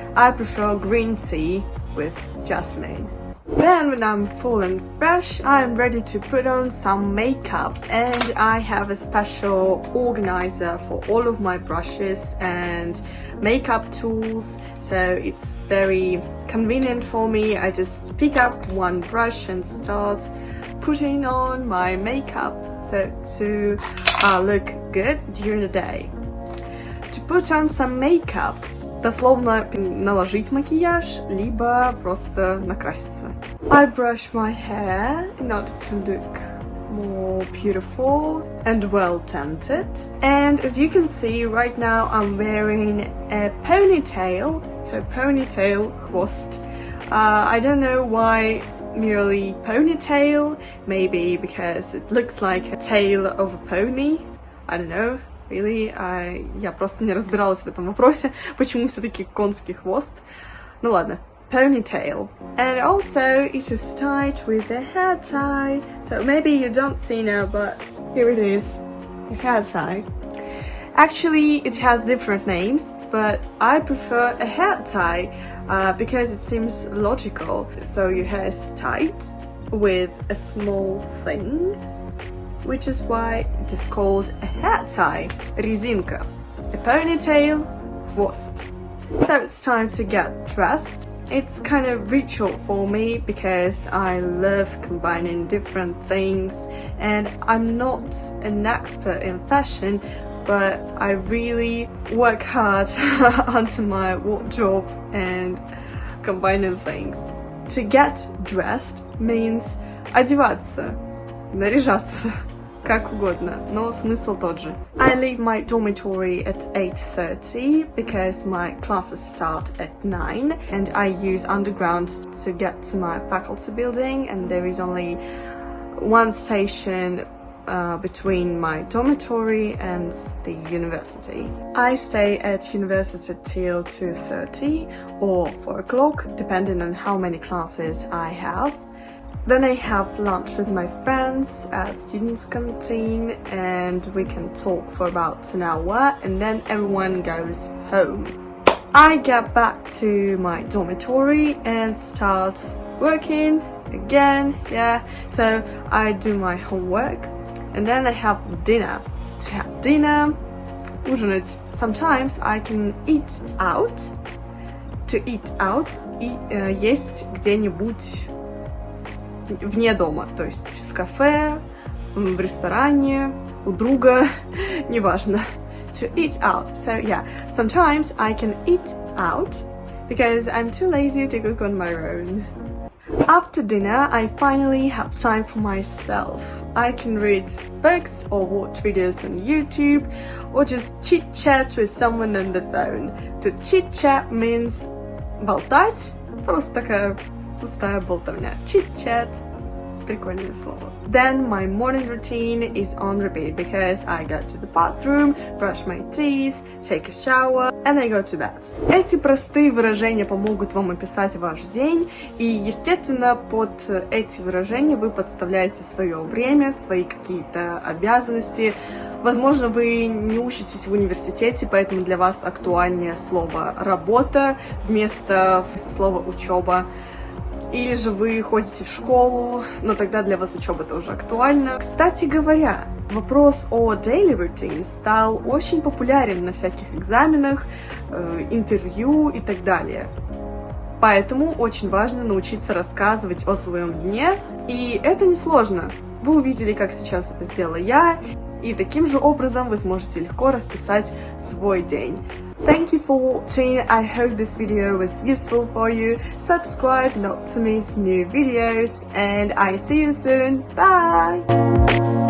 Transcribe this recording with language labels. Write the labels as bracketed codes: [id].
[en] I prefer green tea with jasmine. Then when I'm full and fresh, I'm ready to put on some makeup, and I have a special organizer for all of my brushes and makeup tools, so it's very convenient for me. I just pick up one brush and start putting on my makeup so to look good during the day. [ru] To put on some makeup, дословно наложить макияж, либо просто накраситься. [en] I brush my hair in order to look more beautiful and well tended. And as you can see right now, I'm wearing a ponytail. So ponytail, хвост. I don't know why merely ponytail. Maybe because it looks like a tail of a pony. I don't know. [ru] Really, я просто не разбиралась в этом вопросе, почему все-таки конский хвост. Ну ладно, ponytail. [en] And also it is tied with a hair tie. So maybe you don't see now, but here it is, a hair tie. Actually, it has different names, but I prefer a hair tie because it seems logical. So your hair is tied with a small thing, which is why it is called a hair tie, резинка. A ponytail, хвост. So it's time to get dressed. It's kind of ritual for me because I love combining different things, and I'm not an expert in fashion, but I really work hard onto my wardrobe and combining things. [ru] To get dressed means одеваться, наряжаться, как угодно, но смысл тот же. [en] I leave my dormitory at 8:30 because my classes start at 9 and I use underground to get to my faculty building, and there is only one station between my dormitory and the university. I stay at university till 2:30 or 4 o'clock, depending on how many classes I have. Then I have lunch with my friends at students' canteen and we can talk for about an hour and then everyone goes home. I get back to my dormitory and start working again, so I do my homework and then I have dinner. To have dinner, ужинать. Sometimes I can eat out. [ru] To eat out, есть где-нибудь вне дома, то есть в кафе, в ресторане, у друга, неважно. [en] To eat out. So sometimes I can eat out because I'm too lazy to cook on my own. After dinner, I finally have time for myself. I can read books or watch videos on YouTube or just chit-chat with someone on the phone. [ru] To chit-chat means болтать, просто такая пустая болтовня. Chit-chat. Прикольное слово. [en] Then my morning routine is on repeat because I go to the bathroom, brush my teeth, take a shower, and I go to bed. [ru] Эти простые выражения помогут вам описать ваш день, и, естественно, под эти выражения вы подставляете свое время, свои какие-то обязанности. Возможно, вы не учитесь в университете, поэтому для вас актуальнее слово «работа» вместо слова «учеба». Или же вы ходите в школу, но тогда для вас учеба тоже актуальна. Кстати говоря, вопрос о daily routine стал очень популярен на всяких экзаменах, интервью и так далее. Поэтому очень важно научиться рассказывать о своем дне, и это несложно. Вы увидели, как сейчас это сделала я, и таким же образом вы сможете легко расписать свой день. [en] Thank you for watching. I hope this video was useful for you. Subscribe not to miss new videos, and I see you soon. Bye!